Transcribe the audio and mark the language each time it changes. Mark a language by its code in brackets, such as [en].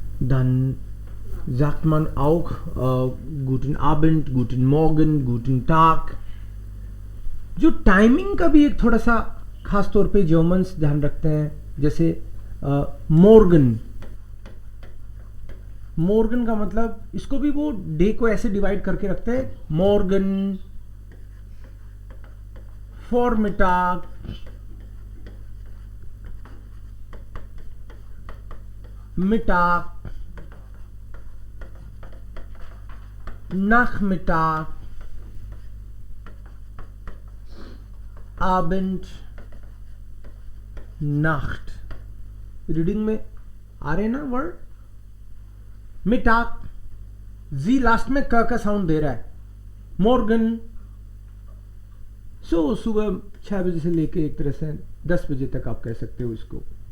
[de] Dann sagt man auch guten Abend, guten Morgen, guten Tag. [hi] जो timing का भी एक थोड़ा सा खास तौर पे जर्मन्स ध्यान रखते हैं, जैसे मॉर्गन. मॉर्गन का मतलब इसको भी वो डे को ऐसे डिवाइड करके रखते हैं. [de] मॉर्गन, Vormittag, Mittag, Nachmittag, Abend, Nacht. [hi] Reading में आ रहे हैं ना वर्ड. मिटाक, जी लास्ट में क का साउंड दे रहा है. मॉर्गन, सो सुबह 6 बजे से लेके एक तरह से 10 बजे तक आप कह सकते हो इसको.